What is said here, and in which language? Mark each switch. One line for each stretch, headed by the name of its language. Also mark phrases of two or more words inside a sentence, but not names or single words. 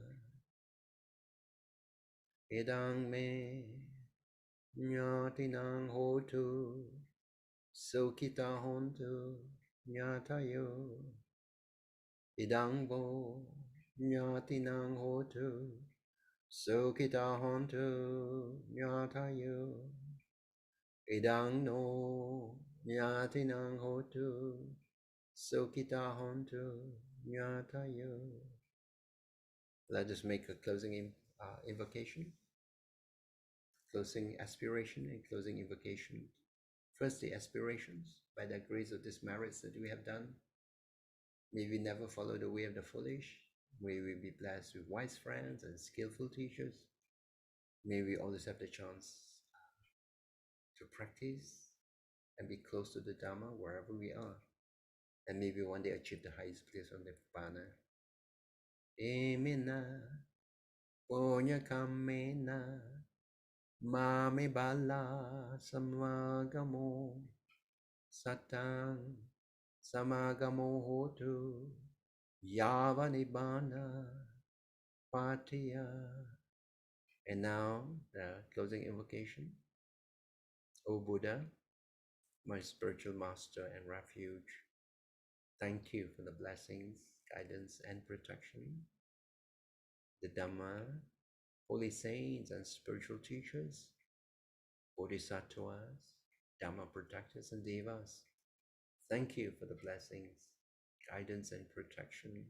Pali: idang me Nyatinang hotu sukita hontu nyatayo Idang vo nyatinang hotu sukita hontu nyatayo. Idang no nyatinang hotu sukita hontu nyatayo.
English: Let us make a closing invocation, closing aspiration and closing invocation. First, the aspirations. By the grace of this merits that we have done, may we never follow the way of the foolish. May we be blessed with wise friends and skillful teachers. May we always have the chance to practice and be close to the Dharma wherever we are. And may we one day achieve the highest place of Nirvana.
Pali: Emina, Ponya Kamena, Mame Bala, Samagamo, Satang, Samagamo Hotu, Yava Nibbana, Patiya.
English: And now, the closing invocation. O Buddha, my spiritual master and refuge, thank you for the blessings, guidance, and protection. The Dhamma, holy saints and spiritual teachers, Bodhisattvas, Dhamma protectors, and Devas, thank you for the blessings, guidance, and protection.